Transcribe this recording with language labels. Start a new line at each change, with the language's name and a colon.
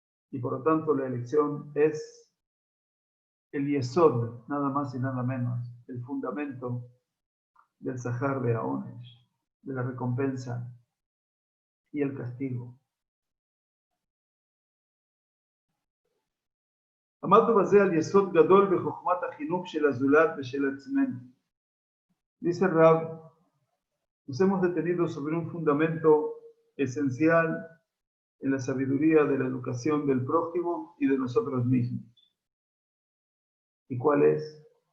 Spanish: Y por lo tanto la elección es el yesod, nada más y nada menos, el fundamento del Sahar de Aonesh, de la recompensa y el castigo.
Hebrew: עמדנו בזה על יסוד גדול בחוכמת החינוך של הזולת ושל עצמנו.
Spanish: Dice Rab, nos hemos detenido sobre un fundamento esencial en la sabiduría de la educación del prójimo y de nosotros mismos. ¿Y cuál es?